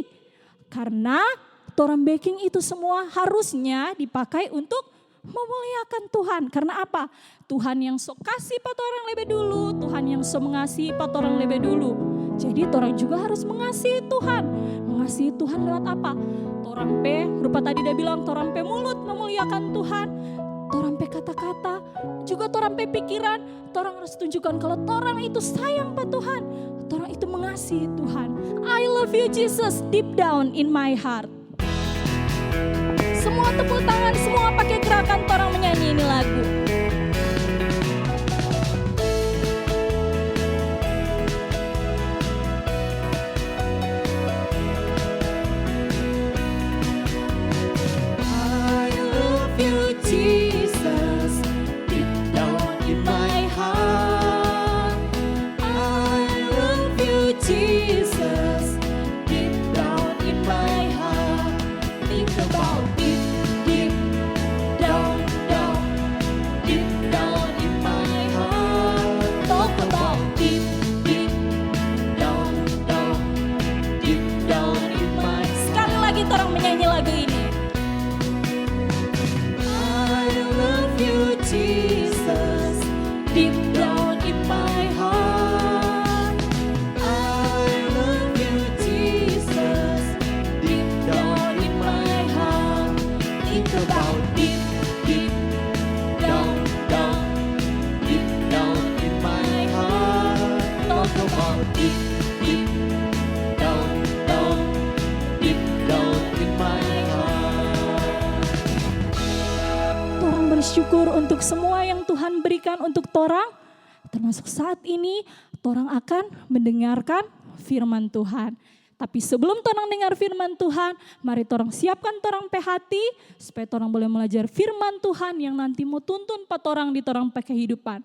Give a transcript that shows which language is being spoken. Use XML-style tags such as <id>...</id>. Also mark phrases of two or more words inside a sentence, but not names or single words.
<xmm>Karena torang backing itu semua harusnya dipakai untuk memuliakan Tuhan. Karena apa? Tuhan yang sok kasih pa torang lebih dulu, Tuhan yang sok mengasihi pa torang lebih dulu. Jadi torang juga harus mengasihi Tuhan. Mengasihi Tuhan lewat apa? Torang pe, rupa tadi dia bilang, torang pe mulut memuliakan Tuhan. Torang pe kata-kata, juga torang pe pikiran. Torang harus tunjukkan kalau torang itu sayang pa Tuhan. Torang itu mengasihi Tuhan.</xmm> <en>I love you Jesus deep down in my heart.</en> <xmm>Semua tepuk tangan, semua pakai gerakan torang menyanyi ini lagu.</xmm> <en>I love you Jesus, deep down in my heart. I love you Jesus, deep down in my heart. Think about it, deep down, deep down in my heart. Talk about it, deep down, deep down in my heart.</en> <xmm>Sekali lagi orang menyanyi lagu ini.</xmm> <en>I love you Jesus, deep down in my heart. I love you Jesus, deep down in my heart. Think about deep down, deep down in my heart. Talk about deep down, deep down in my heart.</en> <xmm>Torang bersyukur untuk semua yang Tuhan berikan untuk torang. Termasuk saat ini torang akan mendengarkan firman Tuhan. Tapi sebelum torang dengar firman Tuhan, mari torang siapkan torang pe hati supaya torang boleh belajar firman Tuhan yang nanti mau tuntun pa torang di torang pe kehidupan.</xmm>